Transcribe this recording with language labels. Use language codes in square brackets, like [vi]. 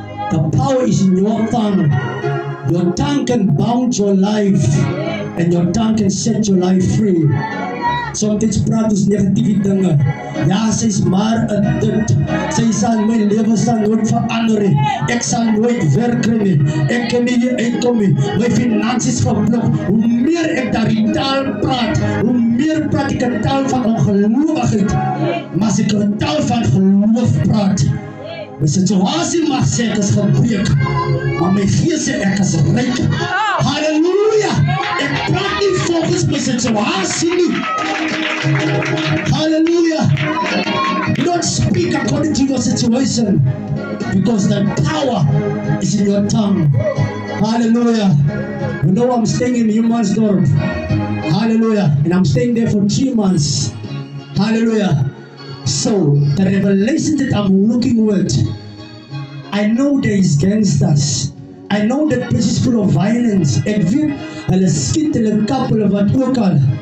[en] The power is in your tongue. Your tongue can bound your life and your tongue can set your life free. [af] Soms praat ons negatieve dinge. Ja, sy is maar 'n dit. Sy sal my lewe sal nooit verander nie. Ek sal nooit werk kry nie. Ek kan nie uitkom nie. My finansies geblok. Hoe meer ek daardie taal praat, hoe meer praat ek 'n taal van ongeloofigheid. Maar as ek 'n taal van geloof praat, my situasie mag sê ek is gebreek, maar my gees sê ek is ryk. Halleluja! Ek praat nie volgens my situasie nie. Hallelujah. [en] You don't speak according to your situation because the power is in your tongue. Hallelujah. You know I'm staying in Humansdorp. Hallelujah. And I'm staying there for 3 months. Hallelujah. So the revelation that I'm working with, I know there is gangsters. I know that place is full of violence. [af] Ek weet hulle skiet hulle kap hulle wat ook al.